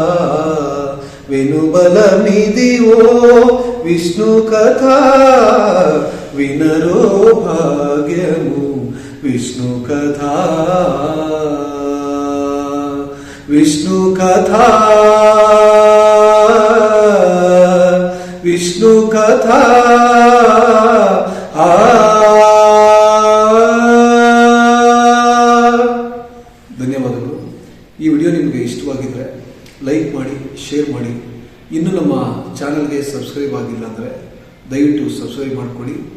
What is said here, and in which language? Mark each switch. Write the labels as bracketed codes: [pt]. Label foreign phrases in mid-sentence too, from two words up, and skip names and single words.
[te] వెనుబలమిదివో విష్ణు కథా వినరో భాగ్యము విష్ణు కథా. విష్ణు కథా విష్ణు కథా. [kn] ಧನ್ಯವಾದಗಳು. ಈ ವಿಡಿಯೋ ನಿಮಗೆ ಇಷ್ಟವಾಗಿದ್ದರೆ ಲೈಕ್ ಮಾಡಿ, ಶೇರ್ ಮಾಡಿ. ಇನ್ನು ನಮ್ಮ ಚಾನಲ್ಗೆ ಸಬ್ಸ್ಕ್ರೈಬ್ ಆಗಿಲ್ಲ ಅಂದರೆ ದಯವಿಟ್ಟು ಸಬ್ಸ್ಕ್ರೈಬ್ ಮಾಡಿಕೊಡಿ.